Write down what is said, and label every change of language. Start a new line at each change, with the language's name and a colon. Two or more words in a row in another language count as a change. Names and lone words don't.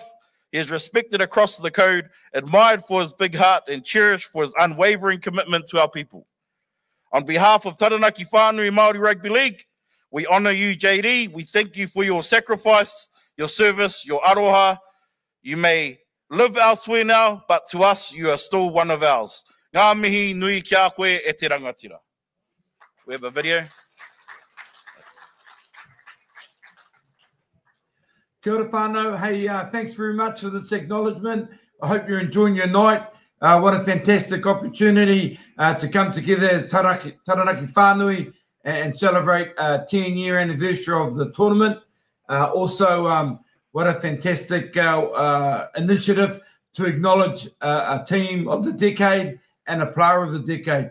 English: He is respected across the code, admired for his big heart, and cherished for his unwavering commitment to our people. On behalf of Taranaki Whānui Māori Rugby League, we honour you, JD. We thank you for your sacrifice, your service, your aroha. You may live elsewhere now, but to us, you are still one of ours.
Māori: Ngā mihi nui ki a koe e te rangatira.
English: We have a video.
Māori: Kia ora whānau.
English: Hey, thanks very much for this acknowledgement. I hope you're enjoying your night. What a fantastic opportunity to come together as Taranaki Whānui and celebrate 10-year anniversary of the tournament. Also, what a fantastic initiative to acknowledge a team of the decade and a player of the decade.